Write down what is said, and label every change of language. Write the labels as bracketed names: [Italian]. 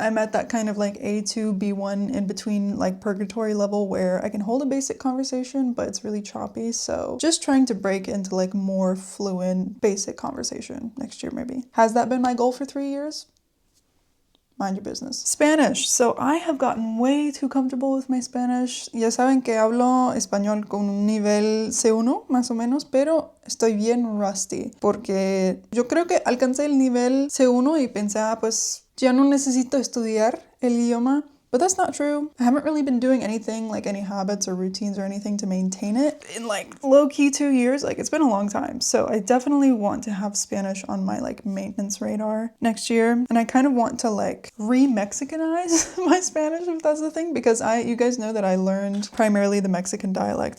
[English] I'm at that kind of like A2, B1 in between like purgatory level where I can hold a basic conversation, but it's really choppy. So just trying to break into like more fluent basic conversation next year maybe. Has that been my goal for 3 years? Mind your business. Spanish. So I have gotten way too comfortable with my Spanish. [Spanish] Ya saben que hablo español con un nivel C1 más o menos, pero estoy bien rusty porque yo creo que alcancé el nivel C1 y pensé, pues ya no necesito estudiar el idioma. [English] But that's not true. I haven't really been doing anything, like any habits or routines or anything to maintain it in like low-key 2 years. Like, it's been a long time. So I definitely want to have Spanish on my like maintenance radar next year. And I kind of want to like re-Mexicanize my Spanish, if that's the thing, because you guys know that I learned primarily the Mexican dialect.